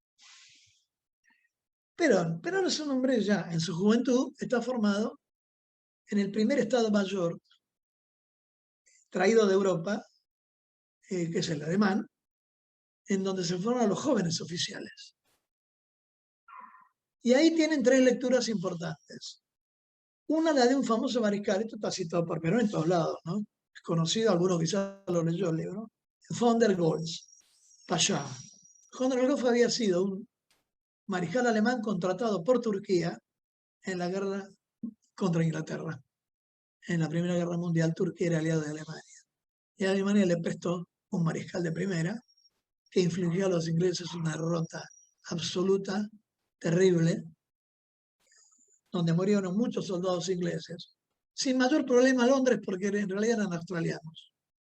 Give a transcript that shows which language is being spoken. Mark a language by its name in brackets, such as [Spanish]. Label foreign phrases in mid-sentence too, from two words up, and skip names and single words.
[Spanish] Perón es un hombre ya en su juventud, está formado en el primer Estado Mayor traído de Europa, que es el alemán, en donde se forman los jóvenes oficiales. Y ahí tienen 3 lecturas importantes. Una, la de un famoso mariscal, esto está citado por Perón en todos lados, ¿no? Es conocido, algunos quizás lo leyó el libro, von der Goltz, Pasha. Von der Goltz había sido un mariscal alemán contratado por Turquía en la guerra contra Inglaterra. En la Primera Guerra Mundial, Turquía era aliado de Alemania. Y Alemania le prestó un mariscal de primera que infligió a los ingleses una derrota absoluta, terrible, donde murieron muchos soldados ingleses, sin mayor problema a Londres porque en realidad eran australianos.